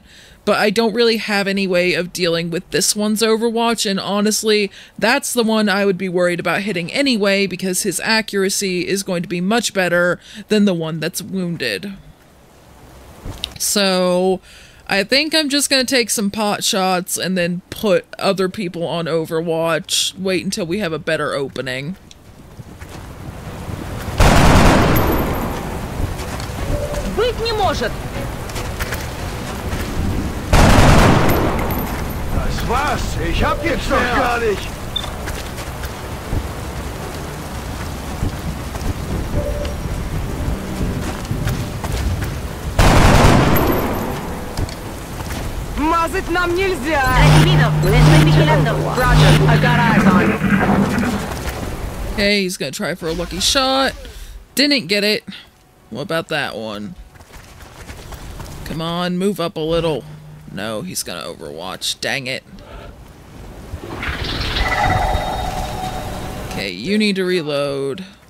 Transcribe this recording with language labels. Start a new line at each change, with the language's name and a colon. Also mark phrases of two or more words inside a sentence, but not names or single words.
English: But I don't really have any way of dealing with this one's overwatch, and honestly, that's the one I would be worried about hitting anyway, because his accuracy is going to be much better than the one that's wounded. So, I think I'm just going to take some pot shots and then put other people on overwatch, wait until we have a better opening.
Russian: Быть не может!
German: Das war's. Ich hab jetzt noch gar nicht.
Russian: Мазать нам нельзя!
English: Roger, I've got eyes on you. Okay, he's gonna try for a lucky shot. Didn't get it. What about that one? Come on, move up a little. No, he's gonna overwatch. Dang it. Okay, you need to reload.